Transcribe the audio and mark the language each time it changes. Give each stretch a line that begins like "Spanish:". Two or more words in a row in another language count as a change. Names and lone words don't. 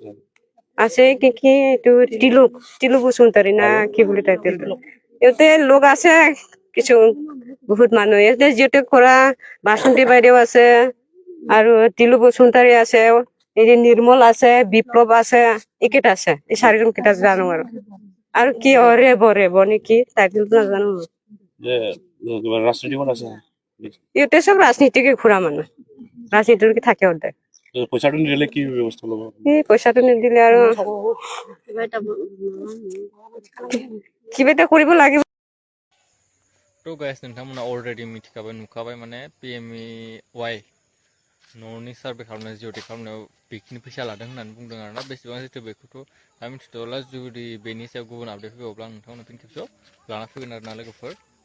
Assamese: আছে কি এইটো তিলু বসুমতাৰী না কি বুলি টাইটেলটো ইয়াতে লোক আছে কিছু বহুত মানুহ ইয়াতে জিঅ'টেক কৰা বাসন্তী বাইদেউ আছে আৰু তিলু বসুমতাৰী আছে এই যে নিৰ্মল আছে বিপ্লৱ আছে এইকেইটা আছে এই 4 জন কেইটা জানো আৰু কি ৰেব নেকি টাইটেলটো নাজানো যে ৰাজনীতিখন আছে ইয়াতে চব ৰাজনীতিকে ঘূৰা মানুহ ৰাজনীতিকে থাকে সদায় পইচাটো নিদিলে কি ব্যৱস্থা ল'ব এই পইচাটো নিদিলে আৰু কিবা এটা কৰিব লাগিব
Bodo: थ' गाइस नोंथांमोना अलरेडि मिथिखाबाय नुखाबाय माने PMAY न'नि सार्भे खालामनाय जिअ'टेक खालामनायाव बेखिनि फैसा लादों होननानै बुंदों आरोना बेसेबां जितु बेखौथ' दा मिथिथ'ला जुदि बेनि सायाव गुबुन आपडेट फैबावब्ला आं नोंथांमोननो फिन खेबसेयाव लाना फैगोन आरोना लोगोफोर